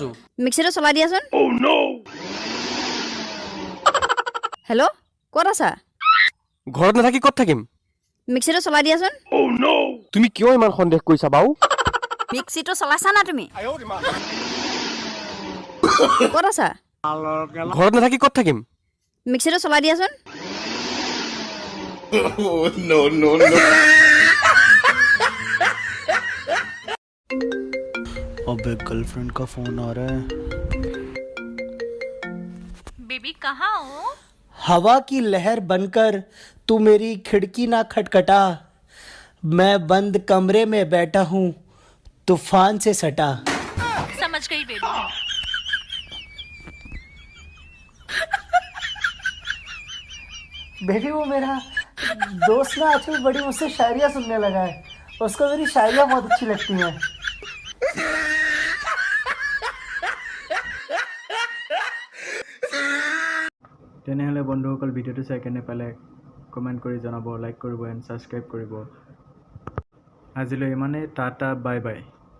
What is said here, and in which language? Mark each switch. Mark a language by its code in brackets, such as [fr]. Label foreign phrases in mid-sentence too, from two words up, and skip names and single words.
[as] মিক্সিটো চলাই দিয়াচোন। হেল্ল' ক'ত আছা? ঘৰত নাথাকি ক'ত থাকিম? মিক্সিটো চলাই দিয়াচোন। তুমি কিয় ইমান সন্দেহ কৰিছা বাউ? মিক্সিটো চলাইছা না তুমি? ক'ত আছা? ঘৰত নাথাকি ক'ত থাকিম? মিক্সিটো চলাই দিয়াচোন। [hi] अबे गर्लफ्रेंड का फोन आ रहा है। बेबी कहाँ हो? हवा की लहर बनकर तू मेरी खिड़की ना खटखटा, मैं बंद कमरे में बैठा हूँ तूफान से सटा। समझ गई बेबी। बेबी वो मेरा दोस्त ना आजकल बड़ी मुझसे शायरियाँ सुनने लगा है, उसको मेरी शायरियाँ बहुत अच्छी लगती हैं। [as] তেনেহ'লে বন্ধুসকল ভিডিঅ'টো চাই কেনে পালে কমেণ্ট কৰি জনাব, লাইক কৰিব [en] and subscribe [as] কৰিব। আজিলৈ ইমানেই, টাটা [en] bye bye.